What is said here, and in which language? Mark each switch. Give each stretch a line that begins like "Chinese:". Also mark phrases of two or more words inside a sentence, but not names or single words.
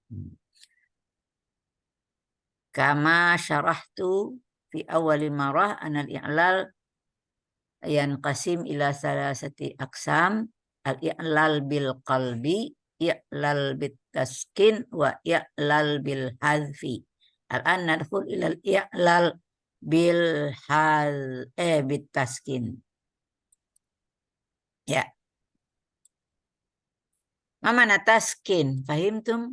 Arabic: كما شرحت في أول مرة أن الإعلال ينقسم إلى ثلاثة أقسام، الإعلال بالقلب، إعلال بالتسكين, وإعلال بالحذف. الآن ندخل إلى الإعلال بال بالتسكين. يا. ما معنى تسكين؟ فهمتم?